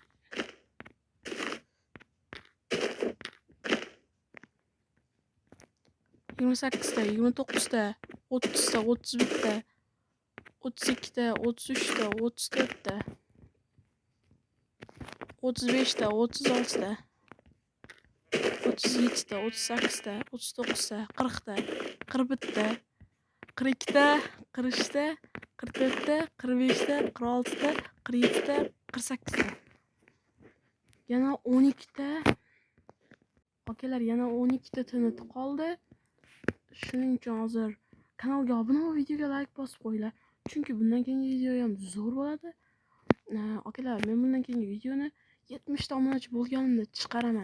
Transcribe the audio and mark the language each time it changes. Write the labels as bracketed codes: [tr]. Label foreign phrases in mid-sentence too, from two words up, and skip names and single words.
[uz] 28 ta, 29 ta, 30 ta, 31 ta, 32 ta, 33 ta, 34 ta, 35 ta, 36 ta, 37 ta, 38 ta, 39 ta, 40 ta, 41 ta, 42 ta, 43 ta, 44 ta, 45 ta, 46 ta, 47 ta, 48 ta. Yana 12 ta. Akalar, yana 12 ta TNT qoldi. Shuning uchun hozir kanalga obuna va videoga like bosib qo'yinglar. Chunki bundan keyingi video ham zo'r bo'ladi. Akalar, men bundan keyingi videoni 70 ta obunachi bo'lganimda chiqaraman.